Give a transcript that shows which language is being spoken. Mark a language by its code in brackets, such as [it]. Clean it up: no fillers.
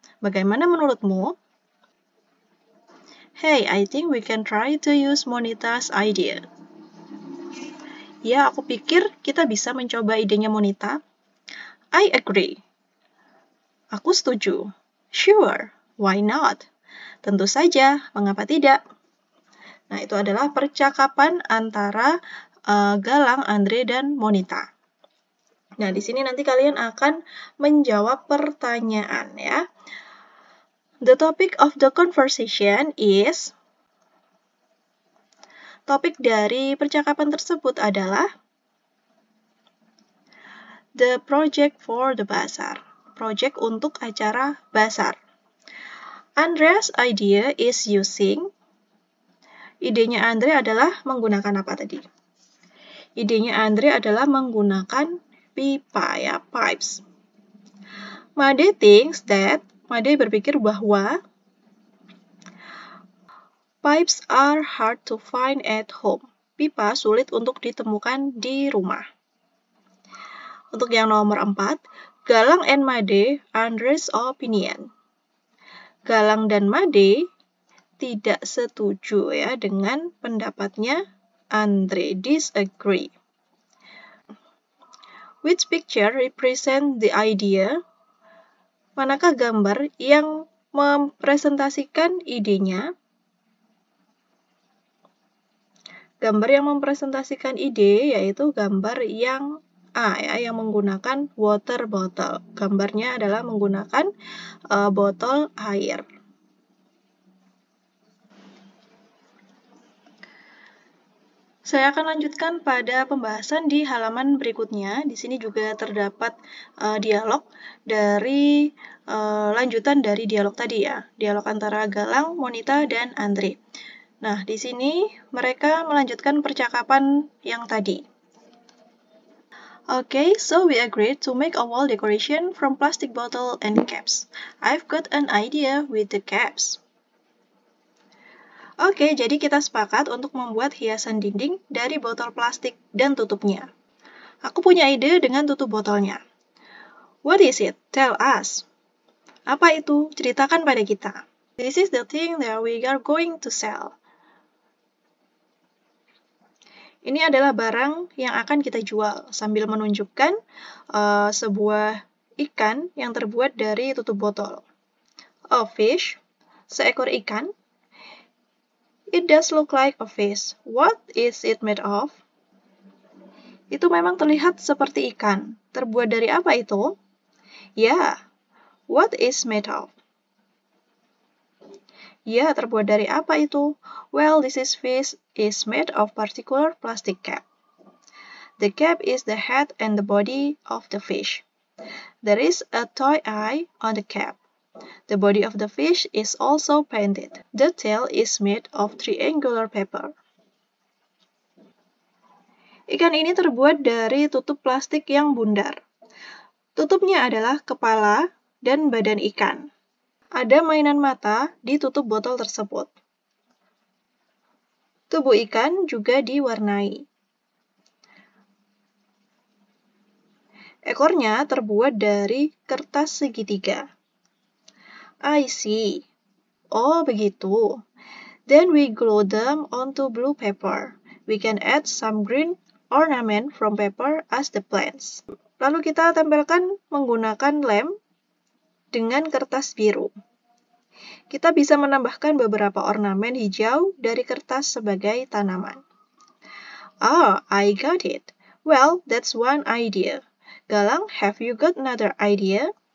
[id] Bagaimana menurutmu? [en] Hey, I think we can try to use Monita's idea. [id] Ya, aku pikir kita bisa mencoba idenya Monita. [en] I agree. [id] Aku setuju. [en] Sure, why not? [id] Tentu saja, mengapa tidak? Nah, itu adalah percakapan antara Galang, Andre, dan Monita. Nah, di sini nanti kalian akan menjawab pertanyaan ya. [en] The topic of the conversation is... [id] Topik dari percakapan tersebut adalah [en] the project for the bazar. [id] Project untuk acara bazar. [en] Andre's idea is using... [id] Idenya Andre adalah menggunakan apa tadi? Idenya Andre adalah menggunakan pipa ya, pipes. [en] Made thinks that, [id] Made berpikir bahwa [en] pipes are hard to find at home. [id] Pipa sulit untuk ditemukan di rumah. Untuk yang nomor 4, [en] Galang and Made, Andre's opinion. [id] Galang dan Made tidak setuju ya dengan pendapatnya Andre, disagree. [en] Which picture represent the idea? [id] Manakah gambar yang mempresentasikan idenya? Gambar yang mempresentasikan ide yaitu gambar yang A ya, yang menggunakan water bottle. Gambarnya adalah menggunakan botol air. Saya akan lanjutkan pada pembahasan di halaman berikutnya. Di sini juga terdapat dialog dari lanjutan dari dialog tadi ya. Dialog antara Galang, Monita, dan Andre. Nah, di sini mereka melanjutkan percakapan yang tadi. [en] Okay, so we agreed to make a wall decoration from plastic bottle and caps. I've got an idea with the caps. [id] Oke, jadi kita sepakat untuk membuat hiasan dinding dari botol plastik dan tutupnya. Aku punya ide dengan tutup botolnya. [en] What is it? Tell us. [id] Apa itu? Ceritakan pada kita. [en] This is the thing that we are going to sell. [id] Ini adalah barang yang akan kita jual, sambil menunjukkan sebuah ikan yang terbuat dari tutup botol. [en] A fish, [id] seekor ikan. [en] It does look like a fish. What is it made of? [id] Itu memang terlihat seperti ikan. Terbuat dari apa itu? Ya, [en] what is made of? [id] Ya, terbuat dari apa itu? [en] Well, this fish is made of particular plastic cap. The cap is the head and the body of the fish. There is a toy eye on the cap. The body of the fish is also painted. The tail is made of triangular paper. [id] Ikan ini terbuat dari tutup plastik yang bundar. Tutupnya adalah kepala dan badan ikan. Ada mainan mata di tutup botol tersebut. Tubuh ikan juga diwarnai. Ekornya terbuat dari kertas segitiga. [en] I see. [id] Oh, begitu. [en] Then we glue them onto blue paper. We can add some green ornament from paper as the plants. [id] Lalu kita tempelkan menggunakan lem dengan kertas biru. Kita bisa menambahkan beberapa ornamen hijau dari kertas sebagai tanaman. [en] Ah, I got it. Well, that's one idea. Galang, have you got another idea?